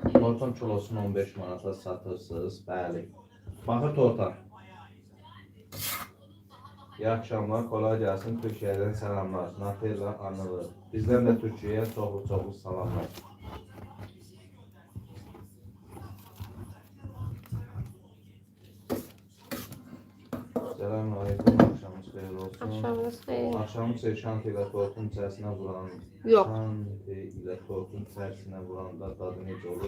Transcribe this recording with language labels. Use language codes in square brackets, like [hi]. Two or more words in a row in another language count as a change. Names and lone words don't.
[az] Tortun kilosunu 15 manata satırsınız. Bəli. Baxır torta. [tr] İyi akşamlar, kolay gelsin. Türkiye'den selamlar. Natella Anılı. Bizden de Türkiye'ye çoğu salamlar. Selamünaleyküm. [az] Akşamınız xeyir olsun. Axşamınız xeyir. Axşamınız şanti ilə tortun içərisinə vuran. Yox. Şanti ilə tortun içərisinə vuranda dadı necə olur?